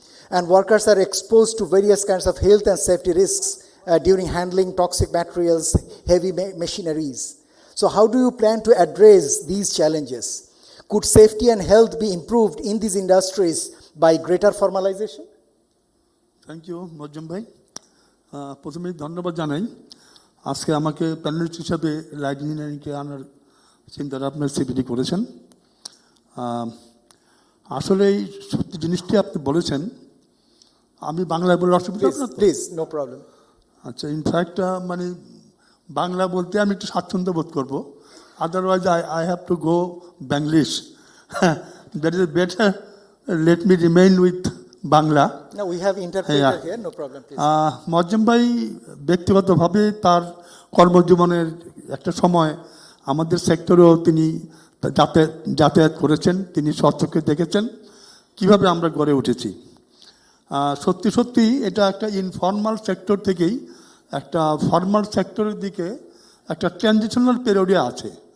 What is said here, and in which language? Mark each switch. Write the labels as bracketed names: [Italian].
[English] And workers are exposed to various kinds of health and safety risks during handling toxic materials, heavy machineries. So how do you plan to address these challenges? Could safety and health be improved in these industries by greater formalization? Thank you, Mojam bhai. [Bangla] প্রথমে ধন্যবাদ জানাই আজকে আমাকে panelist হিসাবে light ইঞ্জিনিয়ারিংকে আনার চিন্তাটা আপনার CPD করেছেন। আসলে এই সত্যি জিনিসটি আপনি বলেছেন, আমি বাংলায় বলে অসুবিধা না তো? [English] Please, no problem. [Bangla] আচ্ছা, ইনফ্যাক্ট মানে বাংলা বলতে আমি একটু স্বাচ্ছন্দ্য বোধ করবো, [English] Otherwise I have to go Banglish. That is better, let me remain with Bangla. No, we have interpreter here, no problem, please. [Bangla] Mozzam ভাই ব্যক্তিগতভাবে তার কর্মজীবনের একটা সময় আমাদের সেক্টরেও তিনি যাতায়াত করেছেন, তিনি স্বচক্ষে দেখেছেন কিভাবে আমরা গড়ে উঠেছি। সত্যি সত্যি এটা একটা ইনফর্মাল সেক্টর থেকেই একটা ফর্মাল সেক্টরের দিকে একটা ট্রানজিশনাল পিরিয়ডে আছে।